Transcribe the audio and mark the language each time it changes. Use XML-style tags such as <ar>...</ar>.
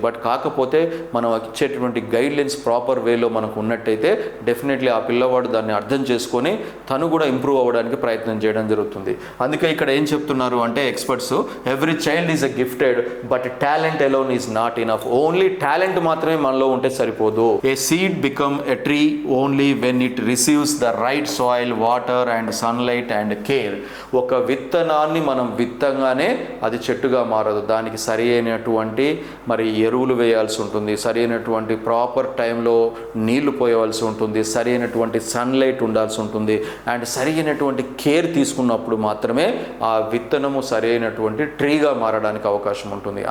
<te>But కాకపోతే మనం ఇచ్చేటటువంటి గైడ్లైన్స్ ప్రాపర్ వేలో మనకు ఉన్నట్టయితే డెఫినెట్లీ ఆ పిల్లవాడు దాన్ని అర్థం చేసుకొని తను కూడా ఇంప్రూవ్ అవ్వడానికి ప్రయత్నం చేయడం జరుగుతుంది. అందుకే ఇక్కడ ఏం చెప్తున్నారు అంటే experts,</te> <en>Every child is a gifted but talent alone is not enough.</en> <te>Only talent మాత్రమే మనలో ఉంటే సరిపోదు.</te> <en>A seed become a tree only when it receives the right soil, water and sunlight and care.</en> <te>ఒక విత్తనాన్ని మనం విత్తంగానే అది చెట్టుగా మారదు. దానికి సరి అయినటువంటి మరి ఎరువులు వేయాల్సి ఉంటుంది, సరి అయినటువంటి ప్రాపర్ టైంలో నీళ్లు పోయవలసి ఉంటుంది, సరి అయినటువంటి సన్లైట్ ఉండాల్సి ఉంటుంది అండ్ సరి అయినటువంటి కేర్ తీసుకున్నప్పుడు మాత్రమే ఆ విత్తనము సరి అయినటువంటి ట్రీగా మారడానికి అవకాశం ఉంటుంది.</te>